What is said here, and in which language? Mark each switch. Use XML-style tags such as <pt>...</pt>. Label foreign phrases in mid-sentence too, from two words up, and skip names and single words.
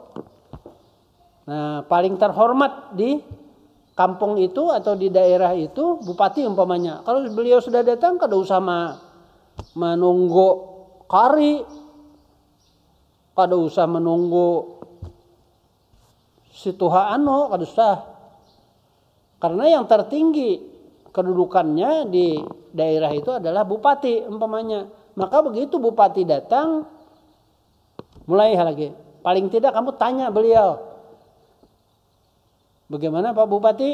<id>Nah, paling terhormat di kampung itu atau di daerah itu bupati umpamanya.</id> <bjn>Kalau beliau sudah datang, kada usah menunggu kari, kada usah menunggu si tuhaano, kada usah.</bjn> <id>Karena yang tertinggi kedudukannya di daerah itu adalah bupati umpamanya. Maka begitu bupati datang, mulai lagi. Paling tidak kamu tanya beliau, bagaimana Pak Bupati?</id>